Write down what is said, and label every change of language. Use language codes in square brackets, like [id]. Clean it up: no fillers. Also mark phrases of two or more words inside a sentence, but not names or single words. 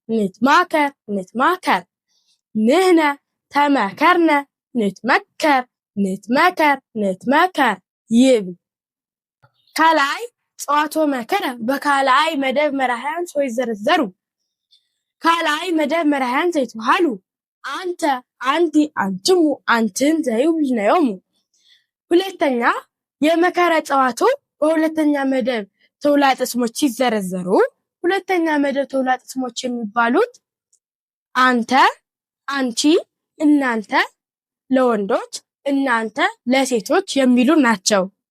[gez] ንህነ ተመከርነ ንትመከር ይብል። ካላይ ጸዋቶ መከረ በካላይ መደብ መራህያን ወይዘረዘሩ ካላይ መደብ መራህያን ዘይትበሃሉ አንተ አንቲ አንትሙ አንትን ዘይብል ነዮሙ [am] ሁለተኛ የመከረ ጸዋቶ በሁለተኛ መደብ ተውላጠ ስሞች ሲዘረዘሩ ሁለተኛ መደብ ተውላጠ ስሞች የሚባሉት አንተ፣ አንቺ፣ እናንተ ለወንዶች፣ እናንተ ለሴቶች የሚሉ ናቸው።